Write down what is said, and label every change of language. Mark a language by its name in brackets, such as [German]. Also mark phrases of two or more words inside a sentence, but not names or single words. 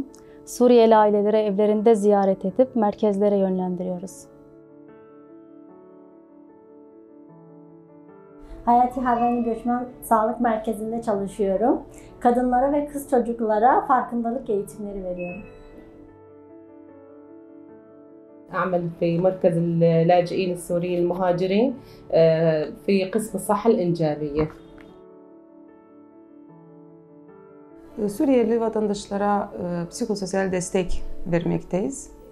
[Turkish] Suriyeli aileleri evlerinde ziyaret edip merkezlere yönlendiriyoruz. Hayati Harani Göçmen Sağlık Merkezi'nde çalışıyorum. Kadınlara ve kız çocuklara farkındalık eğitimleri veriyorum. [Arabic] أعمل في مركز اللاجئين السوريين المهاجرين في قسم الصحة الإنجابية. [Turkish] Suriyeli vatandaşlara psikososyal destek vermekteyiz.